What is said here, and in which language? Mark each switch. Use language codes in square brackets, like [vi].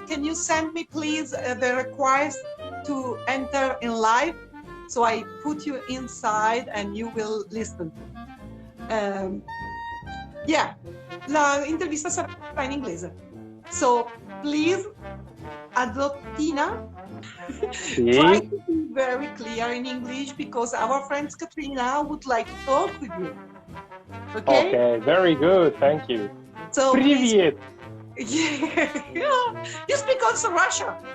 [en] Can you send me please the request to enter in live? So I put you inside and you will listen. [it] La intervista sarà in inglese. [en] So please, Azotina, try to be very clear in English because our friend Katrina would like to talk with you. Okay, very good, thank you. So [ru] Привет. [en] Yeah. You speak also Russian.